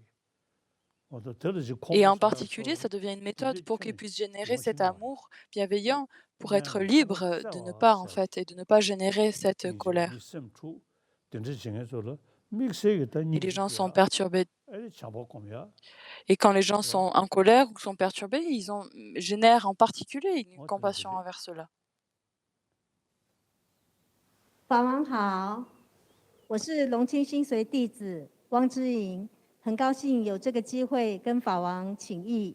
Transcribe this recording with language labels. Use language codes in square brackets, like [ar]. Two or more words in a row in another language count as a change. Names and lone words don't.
[fr] Et en particulier, ça devient une méthode pour qu'ils puissent générer cet amour bienveillant, pour être libres de ne pas, en fait, et de ne pas générer cette colère. Et les gens sont perturbés. Et quand les gens sont en colère ou sont perturbés, génèrent en particulier une compassion envers cela. [zh] 法王好，我是龙清心随弟子汪之莹，很高兴有这个机会跟法王请益。